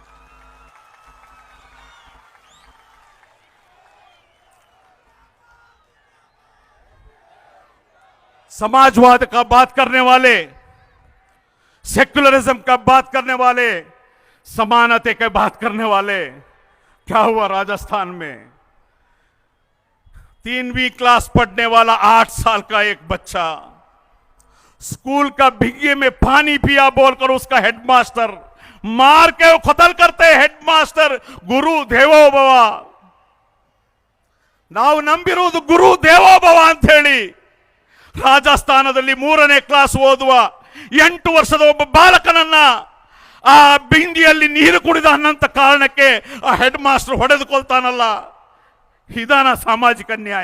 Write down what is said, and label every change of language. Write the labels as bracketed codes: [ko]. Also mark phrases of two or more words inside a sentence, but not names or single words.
[hi] समाजवाद का बात करने वाले, सेक्युलरिज्म का बात करने वाले, समानता की बात करने वाले, क्या हुआ राजस्थान में? 3वीं क्लास पढ़ने वाला 8 साल का एक बच्चा स्कूल का भिग्गे में पानी पिया बोलकर उसका हेडमास्टर मार के कत्ल करते। [sa] हेडमास्टर गुरु देवो भव, [kn] ನಾವು ನಂಬಿರುವುದು [sa] गुरु देवोभव [kn] ಅಂತ ಹೇಳಿ ರಾಜಸ್ಥಾನದಲ್ಲಿ 3ನೇ ಕ್ಲಾಸ್ ಓದುವ 8 ವರ್ಷದ ಒಬ್ಬ ಬಾಲಕನನ್ನ ಆ ಬಿಂದಿಯಲ್ಲಿ ನೀರು ಕುಡಿದ ಅನ್ನಂತ ಕಾರಣಕ್ಕೆ ಆ [en] head master [kn] ಹೊಡೆದುಕೊಳ್ತಾನಲ್ಲ, ಇದಾನ ಸಾಮಾಜಿಕ ನ್ಯಾಯ?